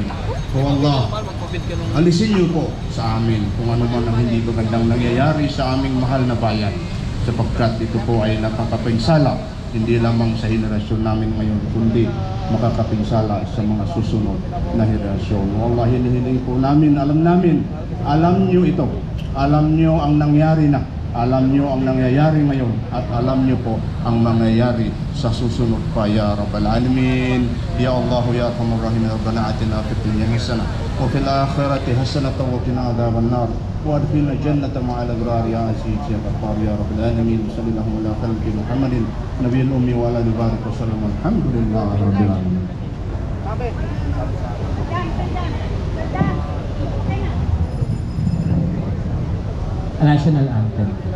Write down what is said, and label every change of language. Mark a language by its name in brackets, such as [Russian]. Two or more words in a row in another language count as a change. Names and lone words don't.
[Filipino] O Allah, alisin Niyo po sa amin kung ano man ang hindi magandang nangyayari sa aming mahal na bayan, sapagkat ito po ay nakakapinsala hindi lamang sa henerasyon namin ngayon, kundi makakapinsala sa mga susunod na henerasyon. O Allah, hinihiling po namin, alam Niyo ito, alam Niyo ang nangyari na, alam Niyo ang nangyayari ngayon, at alam Niyo po ang mangyayari sa susunod pa [Arabic] يا رب العالمين. يا الله يا أرحم الراحمين ربنا آتنا في الدنيا حسنة وفي الآخرة حسنة وقنا عذاب النار وأدخلنا الجنة مع الأبرار يا عزيز يا غفار يا رب العالمين. صلى الله على خلق محمد النبي الأمي وعلى آله وسلم. الحمد لله رب العالمين. [English] National Anthem.